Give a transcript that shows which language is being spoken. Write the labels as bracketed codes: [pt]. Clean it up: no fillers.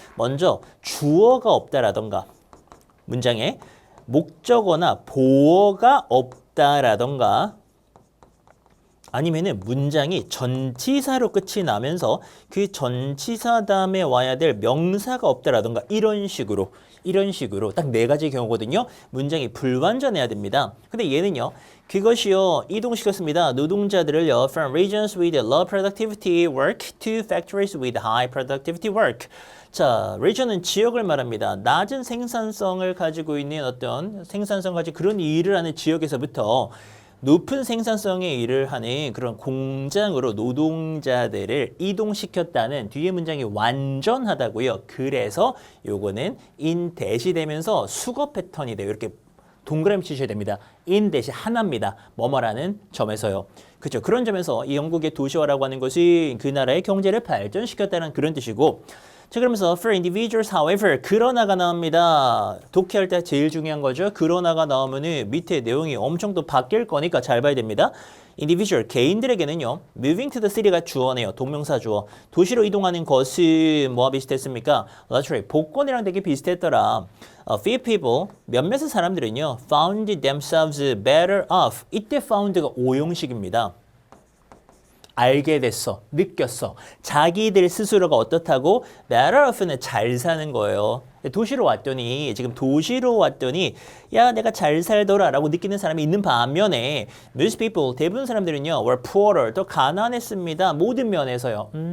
[ko] 먼저 주어가 없다라던가 문장에 목적어나 보어가 없다라던가 아니면은 문장이 전치사로 끝이 나면서 그 전치사 다음에 와야 될 명사가 없다라던가 이런 식으로 딱 네 가지 경우거든요. 문장이 불완전해야 됩니다. 근데 얘는요. 그것이요. 이동시켰습니다. 노동자들을요. [en] From regions with low productivity work to factories with high productivity work. [ko] 자, region은 지역을 말합니다. 낮은 생산성을 가지고 있는 어떤 생산성 가지고 그런 일을 하는 지역에서부터 높은 생산성의 일을 하는 그런 공장으로 노동자들을 이동시켰다는 뒤에 문장이 완전하다고요. 그래서 요거는 in that이 되면서 수거 패턴이 돼요. 이렇게 동그라미 치셔야 됩니다. in that이 하나입니다. 뭐뭐라는 점에서요. 그렇죠. 그런 점에서 이 영국의 도시화라고 하는 것이 그 나라의 경제를 발전시켰다는 그런 뜻이고 자, 그러면서 [en] for individuals, however, [ko] 그러나가 나옵니다. 독해할 때 제일 중요한 거죠. 그러나가 나오면은 밑에 내용이 엄청 또 바뀔 거니까 잘 봐야 됩니다. individual, 개인들에게는요. [en] moving to the city가 [ko] 주어네요. 동명사 주어. 도시로 이동하는 것은 뭐와 비슷했습니까? luxury, 복권이랑 되게 비슷했더라. [en] few people, [ko] 몇몇의 사람들은요. [en] found themselves better off. [ko] 이때 found가 오형식입니다. 알게 됐어. 느꼈어. 자기들 스스로가 어떻다고? better off는 잘 사는 거예요. 도시로 왔더니 지금 도시로 왔더니 야 내가 잘 살더라 라고 느끼는 사람이 있는 반면에 most people, 대부분 사람들은요 [en] were poorer, [ko] 또 가난했습니다. 모든 면에서요.